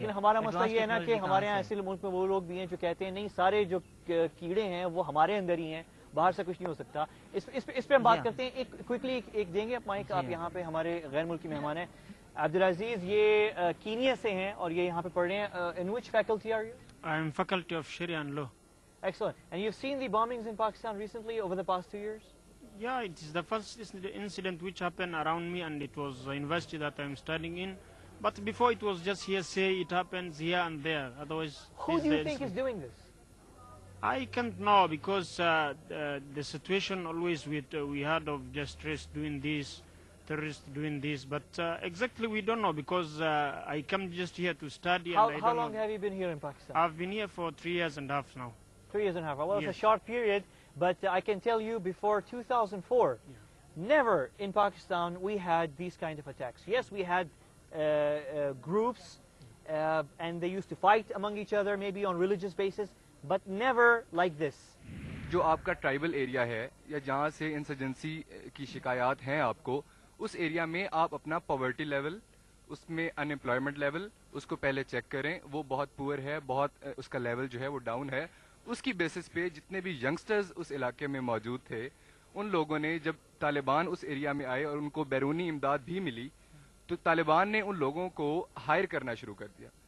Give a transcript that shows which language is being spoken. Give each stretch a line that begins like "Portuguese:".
Urdu: لیکن ہمارا مسئلہ یہ ہے نا کہ ہمارے یہاں ایسے ملک میں وہ لوگ بھی ہیں جو کہتے ہیں نہیں سارے جو کیڑے ہیں وہ ہمارے اندر ہی ہیں باہر سے کچھ نہیں ہو سکتا. اس پہ ہم بات کرتے ہیں. ایک کوئکلی ایک دیں گے مائک آپ یہاں پہ ہمارے غیر ملکی مہمان ہیں عبدالعزیز یہ کینیا سے ہیں اور یہ یہاں پہ پڑھ رہے ہیں.
English: In which faculty are you? I am faculty of Sharia and Law. Excellent. And you've seen the bombings in Pakistan recently over the past 2 years? Yeah, it is the first incident which happened around me, and it was the university that I am studying in. But before it was just hearsay, it happens here and there. Otherwise, who do you think is doing this? I can't know because the situation always we heard of just terrorists doing this, but exactly we don't know because I come just here to study. How long have you been here in Pakistan? I've been here for 3 years and a half now. 3 years and a half. Well, yes. It's a short period, but I can tell you before 2004, never in Pakistan we had these kind of attacks. Yes, we had groups and they used to fight among each other, maybe on religious basis, but never like this.
Urdu: جو آپ کا tribal area ہے یا جہاں سے insurgency کی شکایات ہیں آپ کو اس ایریا میں آپ اپنا پاورٹی لیول اس میں ان امپلائمنٹ لیول اس کو پہلے چیک کریں. وہ بہت پور ہے, بہت اس کا لیول جو ہے وہ ڈاؤن ہے. اس کی بیسس پہ جتنے بھی ینگسٹرز اس علاقے میں موجود تھے ان لوگوں نے جب طالبان اس ایریا میں آئے اور ان کو بیرونی امداد بھی ملی تو طالبان نے ان لوگوں کو ہائر کرنا شروع کر دیا.